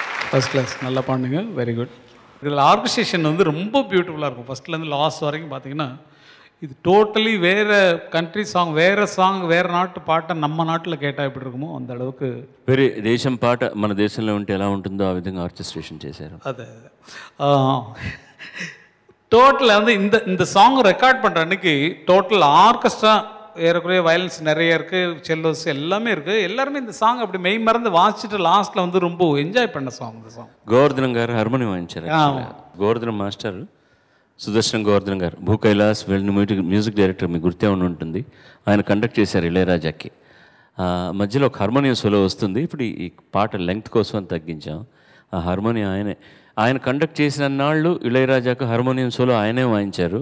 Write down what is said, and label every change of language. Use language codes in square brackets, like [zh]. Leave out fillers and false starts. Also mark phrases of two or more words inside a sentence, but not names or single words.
[en] first class, [ta] நல்லா பாடுங்க, [en] very good. [ta] இதில் ஆர்கஸ்ட்ரேஷன் வந்து ரொம்ப பியூட்டிஃபுல்லாக இருக்கும். ஃபஸ்ட்லேருந்து லாஸ்ட் வரைக்கும் பார்த்தீங்கன்னா இது டோட்டலி வேறு [en] country song, [ta] வேறு சாங், வேறு நாட்டு பாட்டை நம்ம நாட்டில் கேட்டால் எப்படி இருக்குமோ அந்த அளவுக்கு [te] వేరే దేశం పాట మన దేశంలో ఉంటే ఎలా ఉంటుందో ఆ విధంగా ఆర్కెస్ట్రేషన్ చేశారు. [ta] அது டோட்டலாக வந்து இந்த [en] song record [ta] பண்ணுற அன்றைக்கி [en] total orchestra [ta] ஏறக்குறைய வயலன்ஸ் நிறைய இருக்குது, செல்லோஸ் எல்லாமே இருக்குது. எல்லாருமே இந்த சாங் அப்படி மெய் மறந்து வாசிச்சுட்டு லாஸ்ட்டில் வந்து ரொம்ப என்ஜாய் பண்ண சாங் இந்த சாங். [te] గోవర్ధనం గారు హార్మోనియం వాయించారు. గోవర్ధనం మాస్టర్ సుదర్శన్ గోవర్ధనం గారు భూ కైలాస్ వెళ్ళిన [en] music director [te] మీకు గుర్తే ఉంటుంది. ఆయన కండక్ట్ చేశారు ఇళయరాజాకి. మధ్యలో ఒక [en] harmonium solo [te] వస్తుంది. ఇప్పుడు ఈ పాట లెంగ్త్ కోసం అని తగ్గించాం. ఆ హార్మోనియం ఆయన కండక్ట్ చేసిన నాళ్ళు ఇళయరాజాకు [en] harmonium solo [te] ఆయనే వాయించారు.